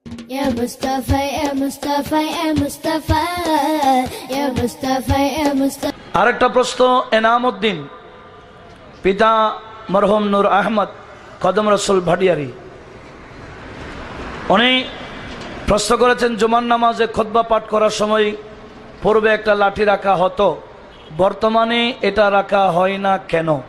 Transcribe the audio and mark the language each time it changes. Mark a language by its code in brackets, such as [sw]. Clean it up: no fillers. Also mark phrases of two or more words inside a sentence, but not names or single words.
[ar] يا مصطفى، يا مصطفى، يا مصطفى، يا مصطفى، يا مصطفى. [bn] আরেকটা প্রশ্ন এনামউদ্দিন, পিতা মরহুম নূর আহমদ কদম রসুল ভাটিয়ারি, উনি প্রশ্ন করেছেন জুমার নামাজে খুতবা পাঠ করার সময় পূর্বে একটা লাঠি রাখা হতো, বর্তমানে এটা রাখা হয় না কেন?